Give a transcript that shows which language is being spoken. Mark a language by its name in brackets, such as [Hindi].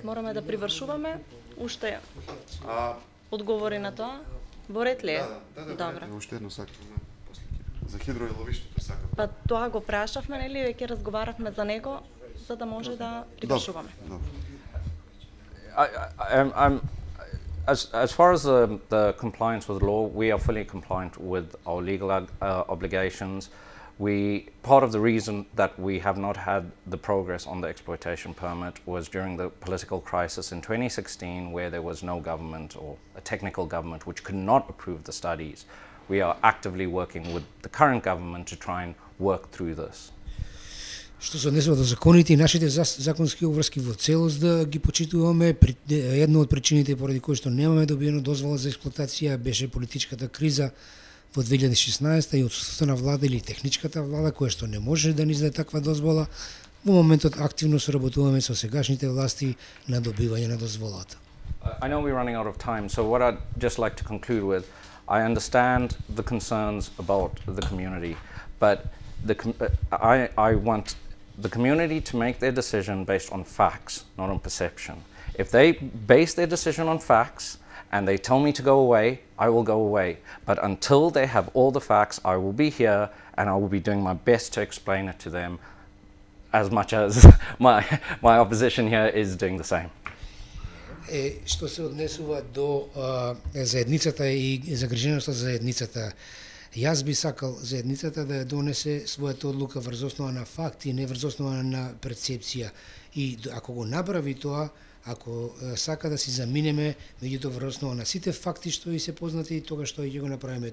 [Macedonian] Да, мораме да привршуваме уште. одговори на тоа? Во ред ли е? Да. Добро. Уште едно сакам, после ќе. За хидроиловиштето сакам. Па тоа го прашавме, нели, веќе разговаравме за него, за да може да припишуваме. Добро. [English] As far as the compliance with the law, we are fully compliant with our legal obligations. Part of the reason that we have not had the progress on the exploitation permit was during the political crisis in 2016, where there was no government or a technical government which could not approve the studies. We are actively working with the current government to try and work through this. [Macedonian] Што се однесува до законите и нашите законски обврски во целост да ги почитуваме, една од причините поради кои што немаме добиено дозвола за експлоатација беше политичката криза во 2016 и отсутството на влада или техничката влада која што не може да ни издаде таква дозвола. Во моментот активно соработуваме со сегашните власти на добивање на дозволата. [English] I know we're running out of time, so what I'd just like to conclude with, I understand the concerns about the community, but I want the community to make their decision based on facts, not on perception. If they base their decision on facts and they tell me to go away, I will go away. But until they have all the facts, I will be here and I will be doing my best to explain it to them, as much as my opposition here is doing the same. [Macedonian] Што се однесува до заедницата и загриженоста за заедницата, јас би сакал заедницата да ја донесе својата одлука врз основа на факти, не врз основа на перцепција. И ако го направи тоа, ако сака да си заминеме, меѓутоа врз основа на сите факти што и се познати, тогаш што ќе го направиме.